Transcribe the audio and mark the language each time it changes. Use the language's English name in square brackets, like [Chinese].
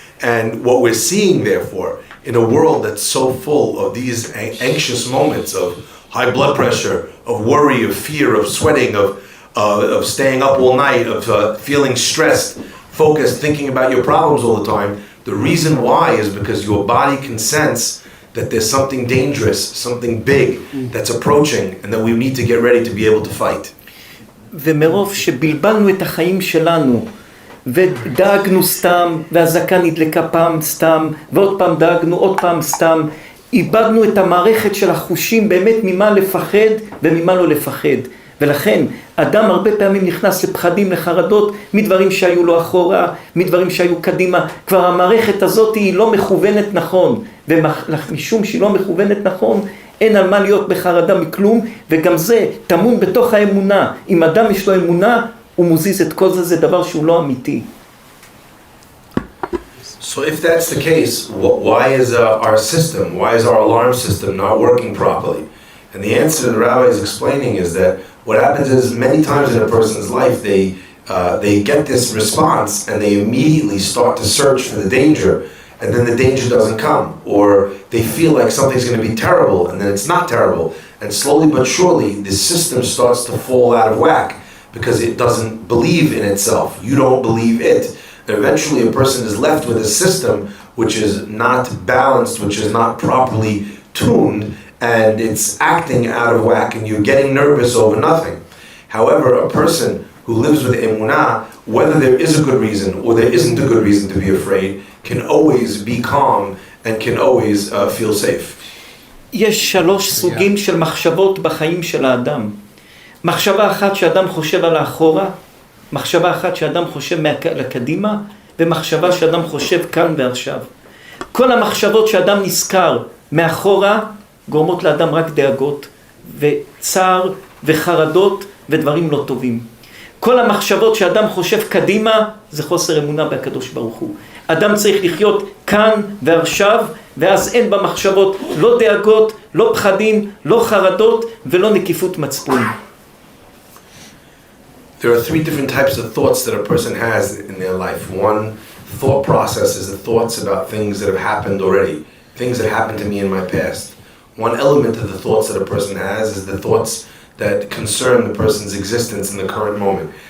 [English] And what we're seeing, therefore, in a world that's so full of these anxious moments of high blood pressure, of worry, of fear, of sweating, of staying up all night, of feeling stressed, focused, thinking about your problems all the time, the reason why is because your body can sense that there's something dangerous, something big that's approaching, and that we need to get ready to be able to fight. [Hebrew] ומרוב שבלבלנו את החיים שלנו, ודאגנו סתם, והזקה נדלקה פעם סתם, ועוד פעם דאגנו, עוד פעם סתם, איבדנו את המערכת של החושים באמת ממה לפחד וממה לא לפחד. ולכן אדם הרבה פעמים נכנס לפחדים, לחרדות, מדברים שהיו לו אחורה, מדברים שהיו קדימה. כבר המערכת הזאת היא לא מכוונת נכון, ומשום שהיא לא מכוונת נכון, אין על מה להיות בחרדה מכלום, וגם זה טמון בתוך האמונה. אם אדם יש לו אמונה, הוא מוזיז את כל זה, זה דבר שהוא לא אמיתי. [English] So if that's the case, why is our system, why is our alarm system not working properly? And the answer the rabbi is explaining is that what happens is many times in a person's life they get this response and they immediately start to search for the danger, and then the danger doesn't come, or they feel like something's going to be terrible and then it's not terrible, and slowly but surely the system starts to fall out of whack because it doesn't believe in itself. You don't believe it. And eventually a person is left with a system which is not balanced, which is not properly tuned, and it's acting out of whack, and you're getting nervous over nothing. However, a person who lives with emunah, whether there is a good reason or there isn't a good reason to be afraid, can always be calm and can always feel safe. [Hebrew] יש 3 סוגים של מחשבות בחיים של האדם. מחשבה אחת שאדם חושב על האחורה, מחשבה אחת שאדם חושב לקדימה, ומחשבה שאדם חושב כאן ועכשיו. כל המחשבות שאדם נזכר מאחורה גורמות לאדם רק דאגות וצער וחרדות ודברים לא טובים. כל המחשבות שאדם חושב קדימה זה חוסר אמונה בקדוש ברוך הוא. אדם צריך לחיות כאן ועכשיו, ואז אין במחשבות לא דאגות, לא פחדים, לא חרדות ולא נקיפות מצפון. [English] There are 3 different types of thoughts that a person has in their life. One thought process is the thoughts about things that have happened already, things that happened to me in my past. One element of the thoughts that a person has is the thoughts that concern the person's existence in the current moment.